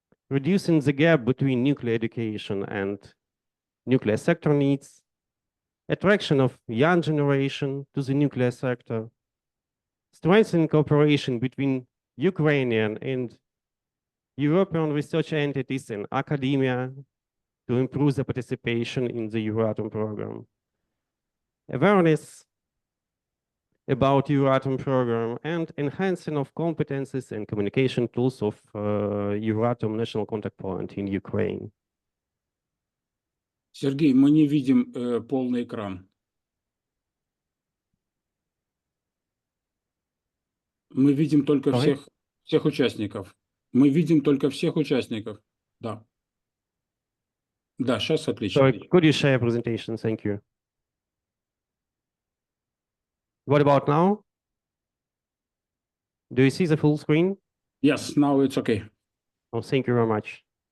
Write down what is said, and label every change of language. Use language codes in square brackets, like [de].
[en] reducing the gap between nuclear education and nuclear sector needs, attraction of young generation to the nuclear sector, strengthening cooperation between Ukrainian and European research entities and academia to improve the participation in the Euratom program, awareness about Euratom program, and enhancing of competencies and communication tools of Euratom National Contact Point in Ukraine. [ru] Сергей, мы не видим полный экран. Мы видим только всех участников. Мы видим только всех участников. Да. Да, сейчас отлично. [en] Sorry, could you share presentation? Thank you. What about now? Do you see the full screen? Yes, now it's okay. Oh, thank you very much.